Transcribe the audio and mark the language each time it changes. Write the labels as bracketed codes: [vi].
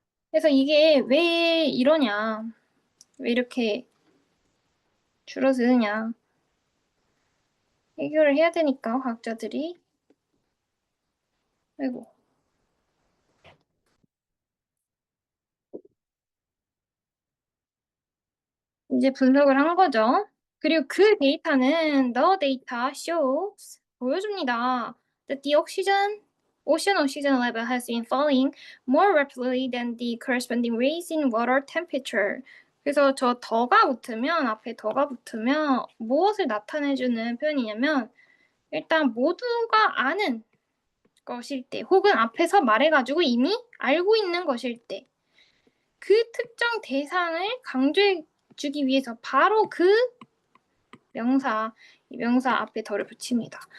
[ko] 그래서 이게 왜 이러냐, 왜 이렇게 줄어드느냐, 해결을 해야 되니까 과학자들이. 아이고. 이제 분석을 한 거죠. 그리고 그 데이터는 [en] the data shows [ko] 보여줍니다. [en] that the ocean oxygen level has been falling more rapidly than the corresponding rise in water temperature. [ko] 그래서 저 더가 붙으면 앞에 더가 붙으면 무엇을 나타내주는 표현이냐면 일단 모두가 아는 것일 때 혹은 앞에서 말해가지고 이미 알고 있는 것일 때 그 특정 대상을 강조해주기 위해서 바로 그 명사, 이 명사 앞에 더를 붙입니다.